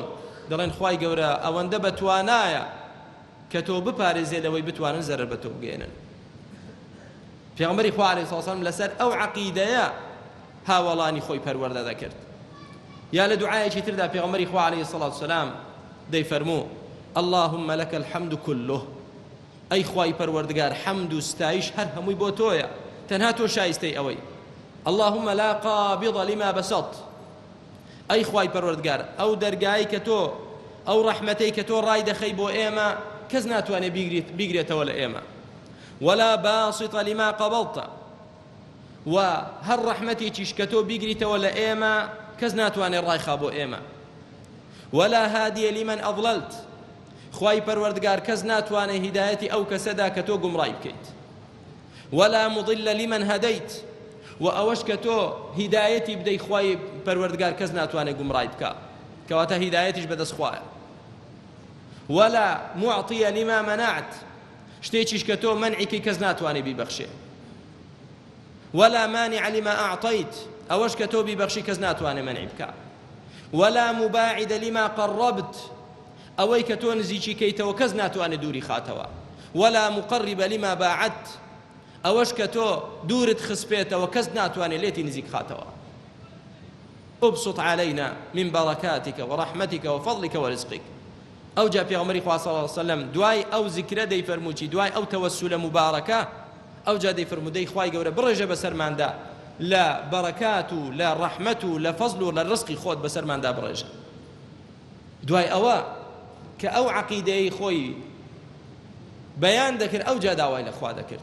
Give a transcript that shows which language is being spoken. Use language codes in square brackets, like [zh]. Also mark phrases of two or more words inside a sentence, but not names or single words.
[ckb] دەڵێن خوای گەورە ئەوەندە بەتوانایە کە تۆ بپارێزێ لەوەی بتوانن زەرەر بە تۆ بگەێنن. پێغەمبەری خوا [ar] عەلەیهی سەڵام [ckb] لەسەر ئەو عەقیدەیە هاوڵانی خۆی پەروەردە دەکرد. یا لە دوعایەکی تردا پێغەمبەری خوا [ar] عەلەیهی سەڵات وسەلام [ckb] دەیفەرموو [ar] اللهم لك الحمد كله. [ckb] ئەی خوای پەروەردگار، حەمد و ستایش هەر هەمووی بۆ تۆیە، تەنها تۆ شایستەی ئەوەی. [ar] اللهم لا قابض لما بسط. [ckb] ئەی خوای پەروەردگار، ئەو دەرگایی کە تۆ، ئەو ڕەحمەتەی کە تۆ ڕای دەخەی بۆ ئێمە کەس ناتوانێت بیگرێتەوە لە ئێمە. [ar] ولا باسط لما قبضت. [ckb] و هەر ڕەحمەتێکیش کە تۆ بیگریتەوە لە ئێمە کەس ناتوانێت ڕایخا بۆ ئێمە. [ar] ولا هادي لمن أضللت. [ckb] خوای پەروەردگار کەس ناتوانێت هیدایەتی ئەو کەسەدا کە تۆ گومڕای بکەیت. [ar] ولا مضل لمن هديت. [ckb] و ئەوەش کە تۆ هیدایەتی بدەی خوای پەروەردگار کەس ناتوانێت گومڕای بکە، کەواتە هیدایەتیش بەدەست خوایە. [ar] ولا معطي لما منعت. [ckb] شتێکیش کە تۆ منعیکەی کەس ناتوانێت بیبەخشێ. [ar] ولا مانع لما أعطيت. [ckb] ئەوەش کە تۆ بیبەخشی کەس ناتوانێت منعی بکە. [ar] ولا مباعد لما قربت. [ckb] ئەوەی کە تۆ نزیکی کەیتەوە کەس ناتوانێت دووری خاتەوە. [ar] ولا مقرب لما باعدت. [ckb] ئەوەش کە تۆ دوورت خسپێتەوە کەس ناتوانێت لێتی نزیک خاتەوە. [ar] ابسط علينا من بركاتك ورحمتك وفضلك ورزقك. [ckb] ئەو جا پێغەمبەری خوا [ar] صلی الله علیه وسلم [ckb] دوای ئەو زیکرە دەیفەرمووی، دوای ئەو تەوەسولە مبارەکە، ئەو جا دەیفەرموو دەی خوای گەورە بڕێژە بەسەرماندا لە بەرەکات و لە ڕەحمەت و لە فەزل و لە ڕزقی خۆت بەسەرماندا بڕێژە. دوای ئەوە کە ئەو عەقیدەی خۆی بەیان دەکرد، ئەو جا داوای لە خوا دەکرد.